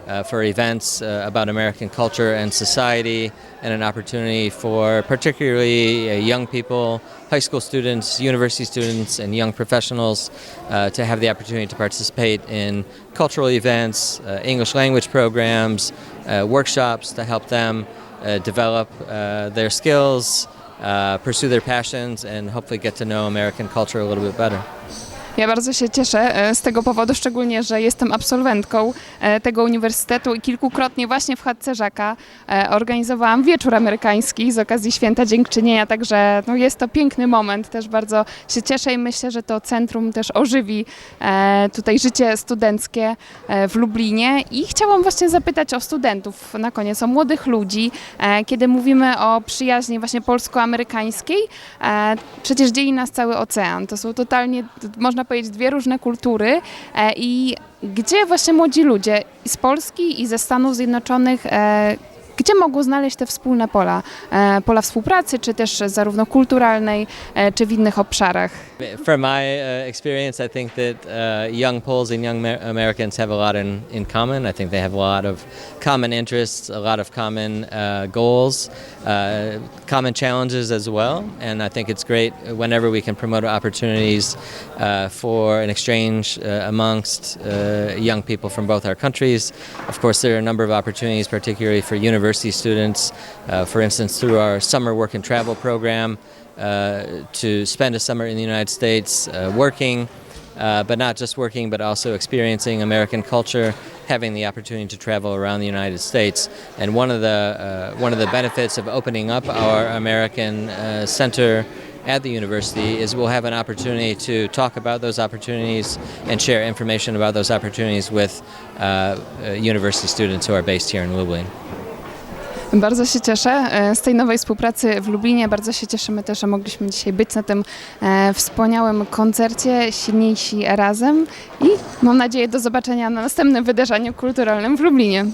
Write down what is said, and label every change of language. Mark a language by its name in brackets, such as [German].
[English] for events about American culture and society, and an opportunity for particularly young people, high school students, university students, and young professionals to have the opportunity to participate in cultural events, English language programs, workshops to help them develop their skills, pursue their passions, and hopefully get to know American culture a little bit better. [Polish] Ja bardzo się cieszę z tego powodu, szczególnie, że jestem absolwentką tego uniwersytetu i kilkukrotnie właśnie w chatce Żaka organizowałam wieczór amerykański z okazji Święta Dziękczynienia, także no, jest to piękny moment, też bardzo się cieszę i myślę, że to centrum też ożywi tutaj życie studenckie w Lublinie i chciałam właśnie zapytać o studentów na koniec, o młodych ludzi, kiedy mówimy o przyjaźni właśnie polsko-amerykańskiej, przecież dzieli nas cały ocean, to są totalnie, można powiedzieć, dwie różne kultury i gdzie właśnie młodzi ludzie z Polski i ze Stanów Zjednoczonych, gdzie mogą znaleźć te wspólne pola współpracy, czy też zarówno kulturalnej, czy w innych obszarach? [English] From my experience, I think that young Poles and young Americans have a lot in common. I think they have a lot of common interests, a lot of common goals, common challenges as well. And I think it's great whenever we can promote opportunities for an exchange amongst young people from both our countries. Of course, there are a number of opportunities, particularly for university students, for instance, through our summer work and travel program, to spend a summer in the United States working, but not just working, but also experiencing American culture, having the opportunity to travel around the United States. And one of the benefits of opening up our American Center at the university is we'll have an opportunity to talk about those opportunities and share information about those opportunities with university students who are based here in Lublin. [Polish] Bardzo się cieszę z tej nowej współpracy w Lublinie. Bardzo się cieszymy też, że mogliśmy dzisiaj być na tym wspaniałym koncercie Silniejsi Razem i mam nadzieję do zobaczenia na następnym wydarzeniu kulturalnym w Lublinie.